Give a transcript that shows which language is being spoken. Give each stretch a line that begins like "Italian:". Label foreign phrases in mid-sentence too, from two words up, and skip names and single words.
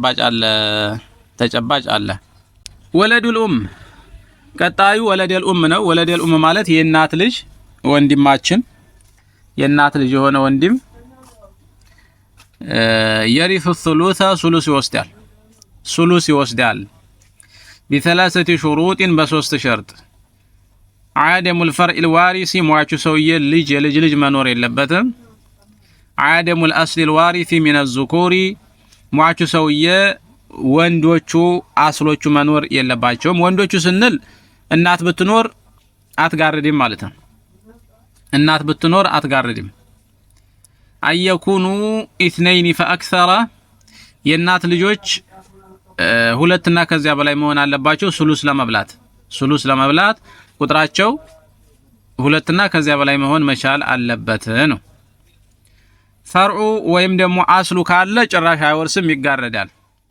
Amharic: ተጨባጭ አለ።
Arabic: ولد الأم
Amharic: ቀጣዩ
Arabic: ولد الأم
Amharic: ነው።
Arabic: ولد الأم
Amharic: ማለት የእናት ልጅ ወንድማችን የእናት ልጅ የሆነ ወንድም የሪፍ الثلث ሱሉስ ይወስዳል
Arabic: بثلاثه شروط
Amharic: በሶስት ሸርጥ
Arabic: عدم الفرع الوارث
Amharic: ሟቹ ሰውዬ ልጅ የልጅ ልጅ መኖር የለበትም
Arabic: عدم الاصل الوارث من الذكور
Amharic: ሟቹ ሰውዬ ወንዶቹ አስሎቹ መኖር የለባቸውም ወንዶቹ ስንል እናት ብትኖር አትጋርድም ማለት ነው እናት ብትኖር አትጋርድም
Arabic: يكونوا اثنين فاكثر
Amharic: የእናት ልጆች ሁለትና ከዚያ በላይ መሆን አለባቸው ሱሉስ ለመብላት ቁጥራቸው ሁለትና ከዚያ በላይ መሆን መቻል አለበት ነው ፈርዑ ወይም ደግሞ አስሉ ካለ ጭራሽ አይወርስም ይጋረዳል